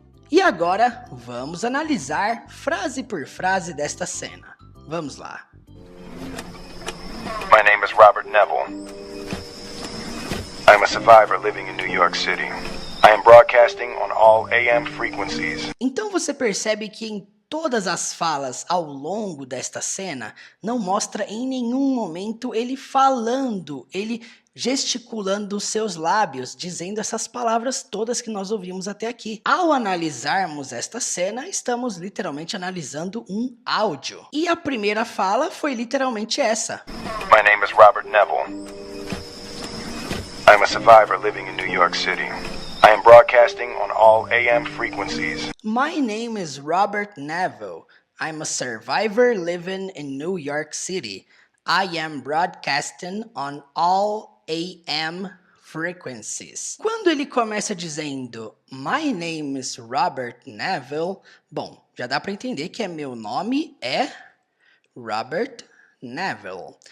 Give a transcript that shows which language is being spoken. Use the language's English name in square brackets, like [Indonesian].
[Portuguese] E agora vamos analisar frase por frase desta cena. Vamos lá. [English] My name is Robert Neville. I am a survivor living in New York City. I am broadcasting on all AM frequencies. [Portuguese] Então você percebe que em todas as falas ao longo desta cena não mostra em nenhum momento ele falando, ele gesticulando os seus lábios, dizendo essas palavras todas que nós ouvimos até aqui. Ao analisarmos esta cena, estamos literalmente analisando um áudio. E a primeira fala foi literalmente essa. [English] My name is Robert Neville. I am a survivor living in New York City. I am broadcasting on all AM frequencies. My name is Robert Neville. I'm a survivor living in New York City. I am broadcasting on all AM frequencies. [Portuguese] Quando ele começa dizendo [English] My name is Robert Neville, [Portuguese] bom, já dá para entender que meu nome é Robert Neville.